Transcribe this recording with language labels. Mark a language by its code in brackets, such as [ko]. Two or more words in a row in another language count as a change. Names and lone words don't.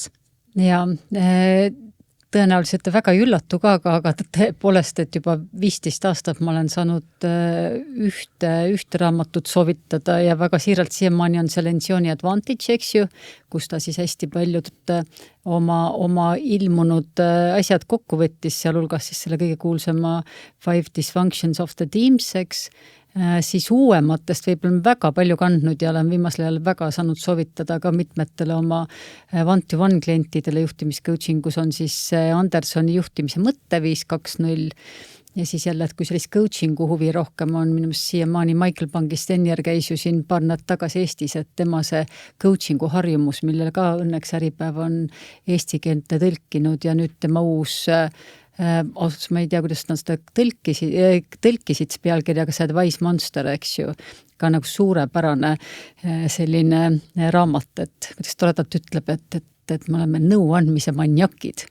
[et] Ja tõenäoliselt väga ei üllatu ka, aga tõepoolest, et juba 15 aastat ma olen saanud ühte raamatut soovitada ja väga siiralt siiamaani on see Lencioni Advantage, eks ju, kus ta siis hästi paljud oma ilmunud asjad kokku võttis, sealhulgas siis selle kõige kuulsama 5 Dysfunctions of the Teams, eks, siis uuematest võib-olla väga palju kandnud ja olen viimasel ajal väga saanud soovitada ka mitmetele oma one-to-one klientidele juhtimiscoachingus on siis Andersoni juhtimise mõtte 5.2.0 ja siis jälle, et kui sellist coachingu huvi rohkem on, minu meelest siiamaani Michael Bangi-Stenier käis ju siin paar nädalat tagasi Eestis, et tema see coachingu harjumus, millele ka õnneks Äripäev on eesti keelte tõlkinud ja nüüd tema uus ausalt ma ei tea, kuidas nad seda tõlkisid pealkirjaga see Wise Monster, eks ju, ka nagu suurepärane selline raamat, et kuidas toredalt ütleb, et me oleme nõu andmise maniakid.